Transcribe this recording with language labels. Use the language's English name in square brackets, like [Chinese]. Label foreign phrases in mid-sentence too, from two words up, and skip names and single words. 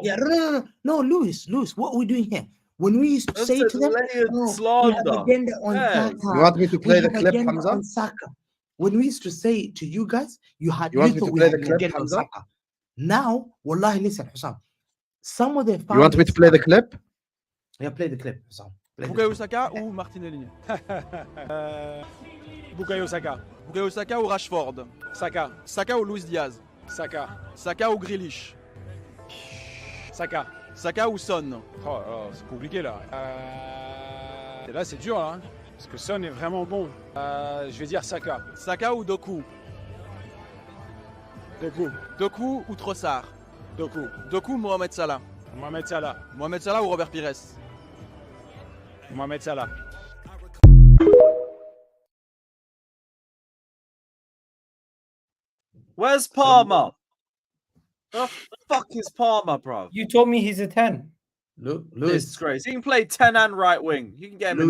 [English] Yeah, no, Lewis, what are we doing here? When we used to say to them, layered we have slander. agenda on Yeah. Saka. You want me to play We the have clip, agenda Hamza? on Saka. When we used to say to you guys, you You want me thought to we play had the an clip, agenda on Hamza? Saka. Now, wallahi, listen, Hussam. Some of their You want me to play the clip? Yeah, play the clip, Hussam. [French] Bukayo Saka ou Martinelli Bukayo Saka. Bukayo Saka ou Rashford Saka. Saka ou Luis Diaz Saka. Saka ou Grealish Saka. Saka ou Son. Oh là, c'est compliqué là. Et là c'est dur là. Hein, parce que Son est vraiment bon. Je vais dire Saka. Saka ou Doku. Doku ou Trossard. Doku ou Mohamed Salah. Mohamed Salah ou Robert Pires. Mohamed Salah. [English] Where's Palmer? The fuck is Palmer, bro? You told me he's a 10. This Lewis, is crazy. He can play 10 and right wing. You can get him in